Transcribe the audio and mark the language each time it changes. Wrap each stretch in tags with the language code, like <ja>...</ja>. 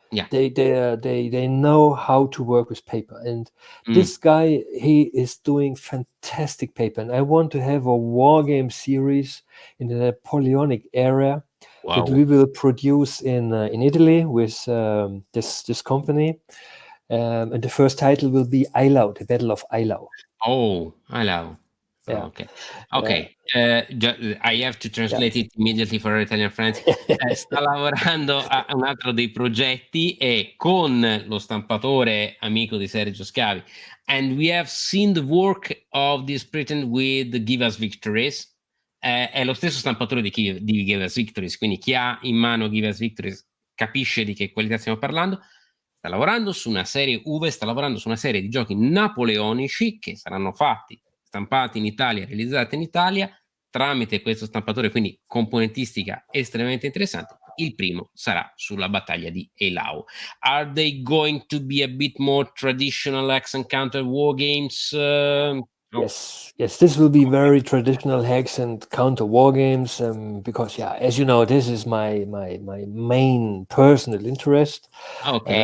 <en>They know how to work with paper, and this guy, he is doing fantastic paper, and I want to have a war game series in the Napoleonic era that we will produce in Italy with this company, and the first title will be Eylau, the Battle of Eylau. Oh, Eylau. Yeah. Ok. I have to translate it immediately for our Italian friends.</en> <it>Sta lavorando a un altro dei progetti e con lo stampatore amico di Sergio Scavi,</it> <en>and we have seen the work of this printer with Give Us Victories.</en> <it>È lo stesso stampatore di Give Us Victories, quindi chi ha in mano Give Us Victories capisce di che qualità stiamo parlando. Sta lavorando su una serie di giochi napoleonici che saranno stampati in Italia, realizzati in Italia tramite questo stampatore, quindi componentistica estremamente interessante. Il primo sarà sulla battaglia di Eylau.</it> <en>Are they going to be a bit more traditional hex and counter war games? Yes, this will be very traditional hex and counter war games, because as you know, this is my main personal interest. Okay.</en>